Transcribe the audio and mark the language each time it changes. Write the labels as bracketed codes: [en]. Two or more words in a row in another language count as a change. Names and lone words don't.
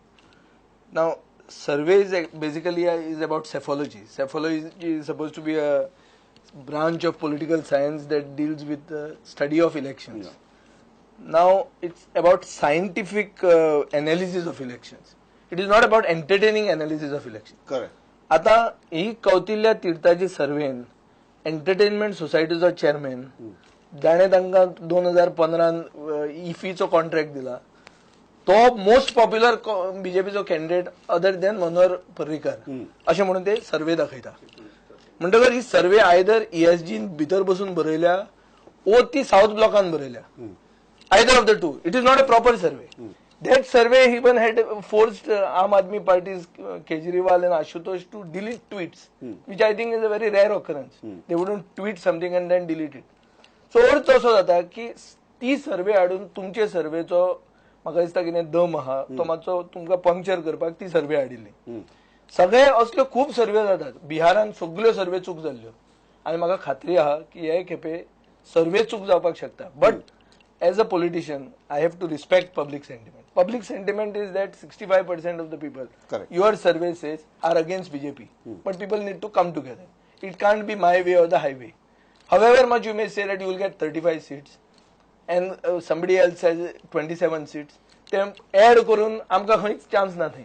[en] Now survey is basically is about psephology. Psephology is supposed to be a branch of political science that deals with the study of elections. Now it's about scientific analysis of elections. It is not about entertaining analysis of elections. Correct. [kok] आता ही कौतिल्य तीर्थाची सर्वेन एंटरटेनमेंट सोसायटीचो चेअरमॅन जाणे तांकां 2015 इफीचो कॉन्ट्रॅक्ट दिला. तो [en] most popular [kok] बीजेपीचो कॅन्डिडेट [en] other than [kok] मनोहर पर्रीकर अशें म्हणून ते सर्वे दाखयता. म्हणटकर ही सर्वे आयदर ESG भितर बसून बरयल्या ओ ती साऊथ ब्लॉकान बरयल्या. [en] Either of the two. It is not a proper survey. That survey even had forced Aam Aadmi Party's Kejriwal and Ashutosh to delete tweets, which I think is a very rare occurrence. They wouldn't tweet something and then delete it. [kok] So अर्थ असो जाता की ती सर्वे हाडून तुमचे सर्वेचो म्हाका दिसता कितें दम आहा तो मातसो तुमकां पंक्चर करपाक ती सर्वे हाडिल्ली. सगळे असल्यो खूब सर्वे जातात. बिहारान सगळ्यो सर्वे चूक जाल्ल्यो आनी म्हाका खात्री आहा की हे खेपे सर्वे चूक जावपाक शकता. [en] बट as a politician, I have to respect public sentiment. Public sentiment is that 65% of the people, correct, your survey says, are against BJP. But people need to come together. It can't be my way or the highway. However much you may say that you will get 35 seats and somebody else has 27 seats, then add [kok] korun amka khayच [en] chance nothing.